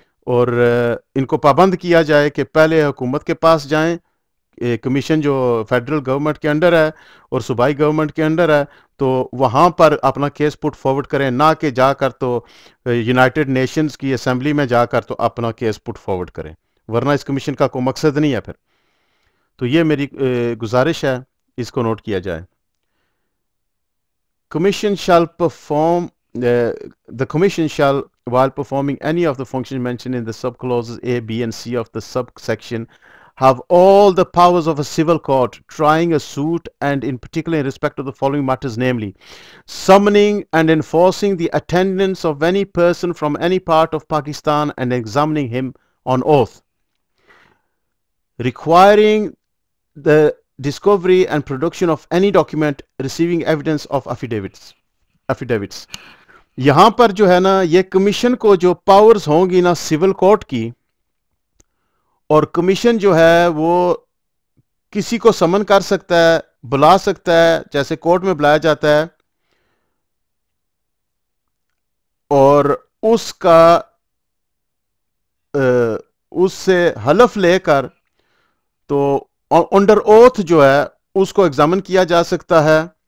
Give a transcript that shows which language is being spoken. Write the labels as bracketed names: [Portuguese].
[Urdu] اور ان کو پابند کیا جائے کہ پہلے حکومت کے پاس جائیں، کمیشن جو فیڈرل گورنمنٹ کے انڈر ہے اور صوبائی گورنمنٹ کے انڈر ہے، تو وہاں پر اپنا کیس پٹ فارورڈ کریں، نہ کہ جا کر تو یونائٹڈ نیشنز کی اسمبلی میں جا کر تو اپنا کیس پٹ فارورڈ کریں، ورنہ اس کمیشن کا کوئی مقصد نہیں ہے پھر. تو یہ میری گزارش ہے، اس کو نوٹ کیا جائے. [English] Commission shall perform the Commission shall, while performing any of the functions mentioned in the subclauses A, B, and C of the subsection, have all the powers of a civil court, trying a suit, and in particular in respect of the following matters, namely, summoning and enforcing the attendance of any person from any part of Pakistan and examining him on oath, requiring the discovery and production of any document, receiving evidence of affidavits. [Urdu] یہاں پر جو ہے نا یہ commission کو جو powers ہوں گی نا سول کورٹ کی، اور کمیشن جو ہے وہ کسی کو سمن کر سکتا ہے، بلا سکتا ہے، جیسے کورٹ میں بلایا جاتا ہے، اور اس کا اس سے حلف لے کر تو انڈر اوتھ جو ہے اس کو ایگزامن کیا جا سکتا ہے.